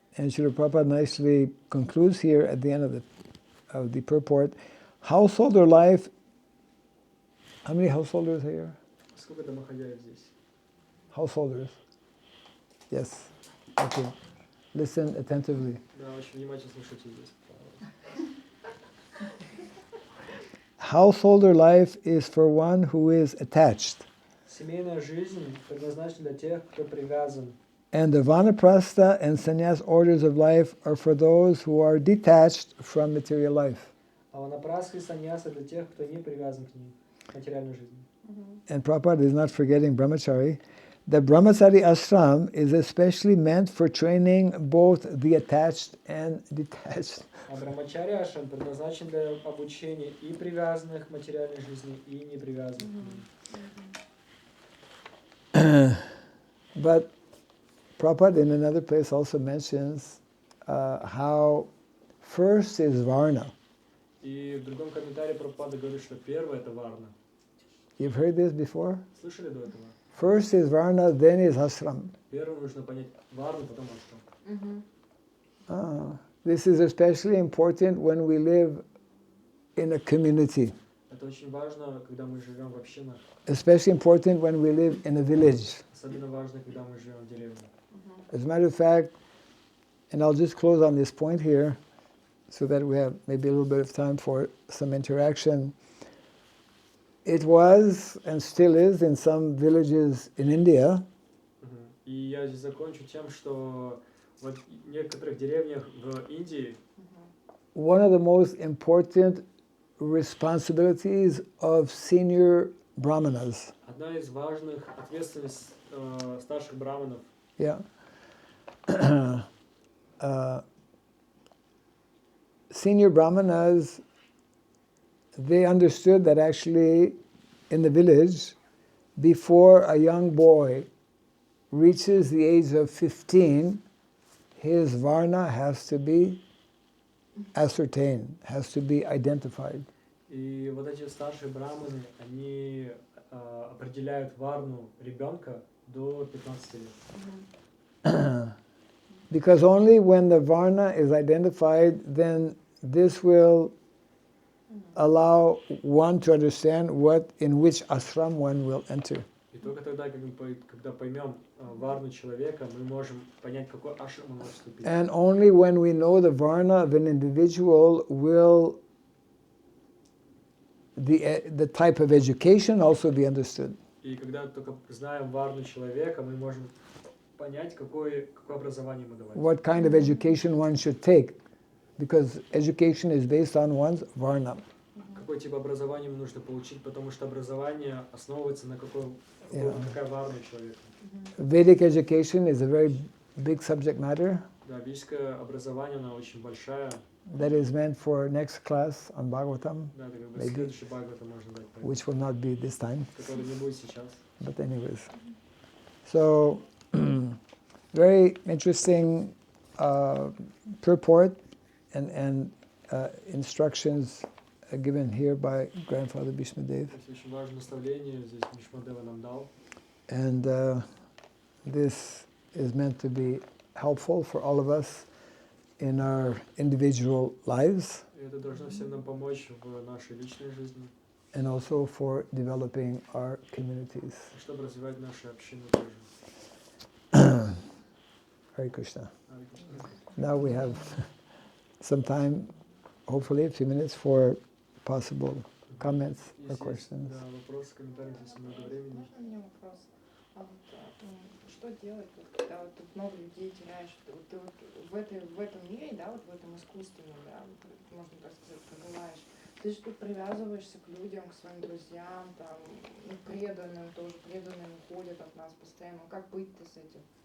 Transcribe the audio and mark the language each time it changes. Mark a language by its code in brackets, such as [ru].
[en] And Srila Prabhupada nicely concludes here at the end of the purport, householder life. How many householders are here? [ru] Сколько домохозяев здесь? [en] Householders. Yes. Okay. Listen attentively. [ru] Да, очень внимательно слушайте здесь. [en] Householder life is for one who is attached. [ru] Семейная жизнь предназначена для тех, кто привязан. [en] And the vanaprastha and sannyas orders of life are for those who are detached from material life. [ru] А ванапрастха и саньяса для тех, кто не привязан к ней, к материальной жизни. [en] And Prabhupada is not forgetting brahmachari. The brahmachari ashram is especially meant for training both the attached and detached. [ru] А брамачари ашрам предназначен для обучения и привязанных к материальной жизни, и не привязанных к ней. [en] But Prabhupada in another place also mentions how first is varna. [ru] И в другом комментарии Прабхупада говорит, что первое это варна. [en] You've heard this before? [ru] Слышали до этого? [en] First is varna, then is ashram. [ru] Первым нужно понять варну, потом ашрам. [en] This is especially important when we live in a community. [ru] Это очень важно, когда мы живем в общинах. [en] Especially important when we live in a village. [ru] Особенно важно, когда мы живем в деревне. [en] As a matter of fact, and I'll just close on this point here so that we have maybe a little bit of time for some interaction. It was and still is in some villages in India. [ru] И я здесь закончу тем, что вот в некоторых деревнях в Индии [en] one of the most important responsibilities of senior brahmanas. [ru] одна из важных ответственностей старших браманов. Yeah. [en] Senior brahmanas, they understood that actually in the village, before a young boy reaches the age of 15, his varna has to be ascertained, has to be identified. [ru] И вот эти старшие браманы, они определяют варну ребенка до 15 лет. [en] Because only when the varna is identified, then this will allow one to understand in which ashram one will enter. [ru] И только тогда, когда поймем варну человека, мы можем понять, какой ашрам он может вступить. [en] And only when we know the varna of an individual will the type of education also be understood. [ru] И когда только знаем варну человека, мы можем понять, какое образование ему давать. [en] What kind of education one should take, because education is based on one's varna. [ru] Какой тип образования ему нужно получить, потому что образование основывается на какая варна человека. [en] Vedic education is a very big subject matter. [ru] Да, ведическое образование, оно очень большая. [en] That is meant for next class on Bhagavatam, [ru] Да, это как бы следующий Бхагаватам можно дать. [en] which will not be this time. [ru] Который не будет сейчас. [en] But anyways, so very interesting purport and instructions given here by Grandfather Bhishma Dev. [ru] Очень важное наставление здесь Бхишмадева нам дал. [en] And this is meant to be helpful for all of us in our individual lives. [ru] И это должно всем нам помочь в нашей личной жизни. [en] And also for developing our communities. [ru] Чтобы развивать наши общины тоже. [en] Hare Krishna. Hare Krishna. Now we have some time, hopefully a few minutes, for possible comments or [ru] Если есть, [en] questions. [ru] да, вопросы, комментарии, здесь много времени. Можно мне вопрос? А вот что делать, вот, когда вот тут много людей теряешь? Вот ты вот в этом мире, да, вот в этом искусственном, да, вот, можно так сказать, пребываешь. Ты же тут привязываешься к людям, к своим друзьям, там, ну, преданным тоже, преданные уходят от нас постоянно. Как быть-то с этим?